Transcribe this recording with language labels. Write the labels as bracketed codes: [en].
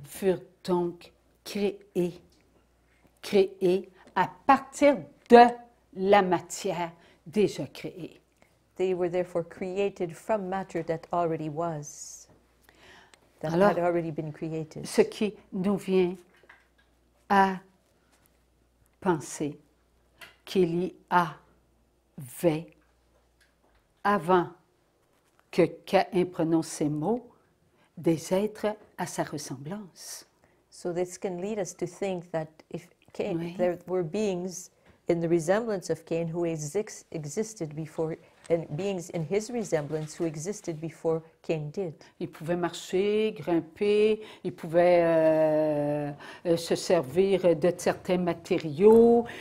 [fr] Furent donc créés à partir de la matière déjà créée. [en] They were therefore created from matter that already was, that [fr] Alors, [en] had already been created. [fr] Ce qui nous vient à penser qu'il y avait, avant que Caïn prononce ces mots, des êtres à sa ressemblance. [en] So this can lead us to think that if Cain, [fr] Oui. [en] there were beings in the resemblance of Cain who existed before, and beings in his resemblance who existed before Cain did. [fr] Ils pouvaient marcher, grimper, ils pouvaient se servir de certains matériaux.